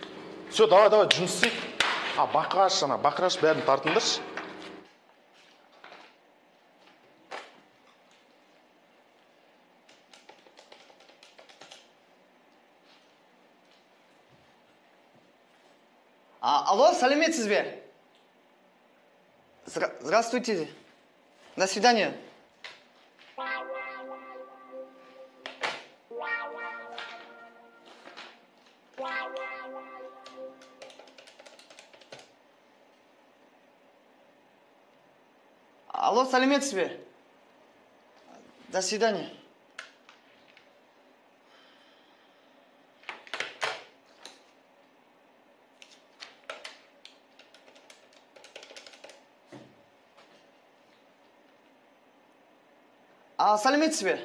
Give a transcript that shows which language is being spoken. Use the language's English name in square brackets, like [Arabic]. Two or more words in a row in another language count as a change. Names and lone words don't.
[Russian] Все, давай, [Kazakh] жұмыс істейік. Бақыраш бәрін тартыңдаршы. Алло, сәлеметсіз бе? [Russian] Здравствуйте. До свидания. [Kazakh] Алло, сәлеметсіз бе? [Russian] До свидания. [Kazakh] Сәлеметсіз бе?